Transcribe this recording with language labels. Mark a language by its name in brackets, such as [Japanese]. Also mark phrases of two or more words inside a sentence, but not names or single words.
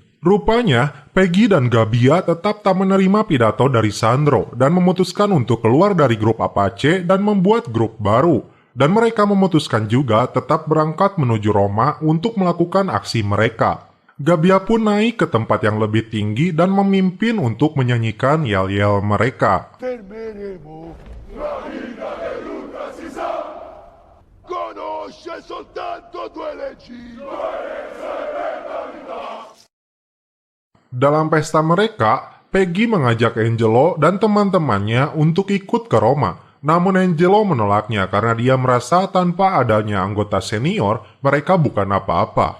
[Indonesian] Rupanya, Peggy dan Gabbia tetap tak menerima pidato dari Sandro dan memutuskan untuk keluar dari grup Apache dan membuat grup baru. Dan mereka memutuskan juga tetap berangkat menuju Roma untuk melakukan aksi mereka. Gabbia pun naik ke tempat yang lebih tinggi dan memimpin untuk menyanyikan yel-yel mereka. [Italian] Fermeremo la vita che Luca si sa, conosce soltanto due leggi. [Indonesian] Dalam pesta mereka, Peggy mengajak Angelo dan teman-temannya untuk ikut ke Roma. Namun Angelo menolaknya karena dia merasa tanpa adanya anggota senior, mereka bukan apa-apa.